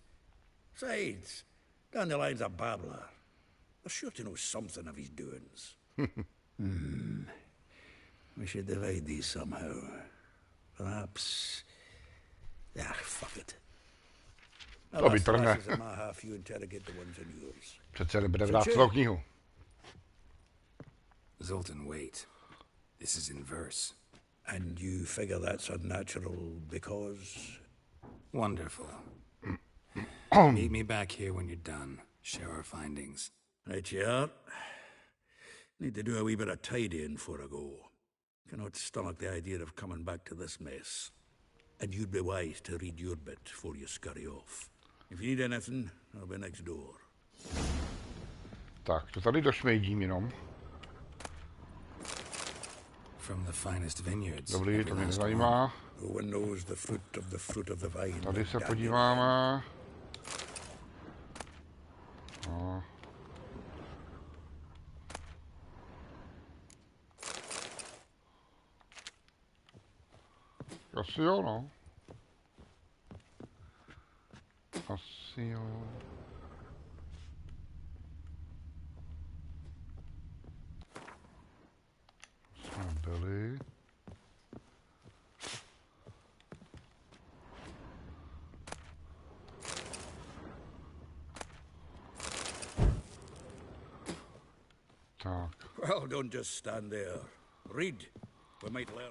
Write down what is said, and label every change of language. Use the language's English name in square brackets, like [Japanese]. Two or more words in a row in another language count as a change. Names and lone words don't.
[English] Besides, Dandelion's a babbler. They're sure to know something of his doings. We should divide these somehow. Perhaps... fuck it. [Czech] To vytrhne. Přece nebude brát celou knihu. [English] Zoltan, wait. This is in verse. And you figure that's unnatural because... Wonderful. Meet me back here when you're done. Share our findings. Right, yeah. Need to do a wee bit of tidying before I go. Cannot stomach the idea of coming back to this mess. And you'd be wise to read your bit before you scurry off. If you need anything, I'll be next door. [Czech] Tak, to tady došmejdím jenom. [English] From the finest vineyards. [Czech] Dobrý, to mě nezajímá. [English] No one knows the fruit of the vine. [Czech] Tady se podíváme. No. Asi jo, no. Asi jo. Jsme byli. Tak. [English] Well, don't just stand there. Read. We might learn.